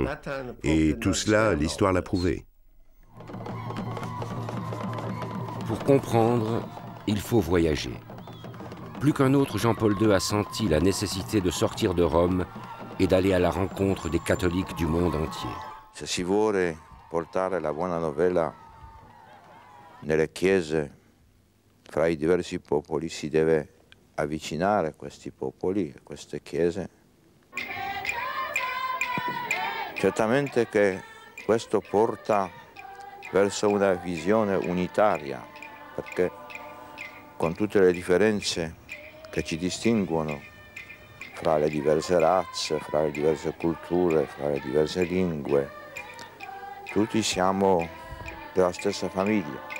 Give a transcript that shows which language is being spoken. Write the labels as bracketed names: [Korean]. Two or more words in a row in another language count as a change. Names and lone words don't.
[French] Et tout cela, l'histoire l'a prouvé. Pour comprendre, il faut voyager. Plus qu'un autre, Jean-Paul II a senti la nécessité de sortir de Rome et d'aller à la rencontre des catholiques du monde entier. [Italian] Se si vuole portare la buona novella nelle chiese fra i diversi popoli, si deve avvicinare questi popoli, queste chiese. Certamente che questo porta verso una visione unitaria, perché con tutte le differenze che ci distinguono fra le diverse razze, fra le diverse culture, fra le diverse lingue, tutti siamo della stessa famiglia.